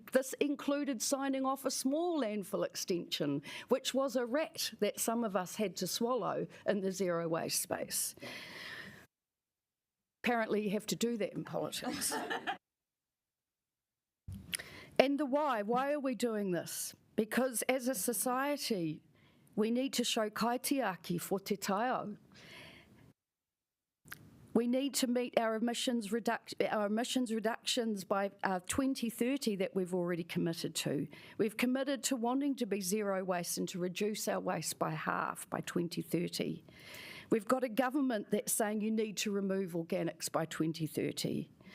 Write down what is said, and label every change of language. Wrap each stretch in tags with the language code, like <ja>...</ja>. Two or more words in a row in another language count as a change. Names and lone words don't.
<en>This included signing off a small landfill extension, which was a rat that some of us had to swallow in the zero waste space. Apparently you have to do that in politics. And the why are we doing this? Because as a society, we need to show kaitiaki for</en> <mi>te taiao.</mi> <en>We need to meet our emissions reductions by 2030 that we've already committed to. We've committed to wanting to be zero waste and to reduce our waste by half by 2030. We've got a government that's saying you need to remove organics by 2030.</en>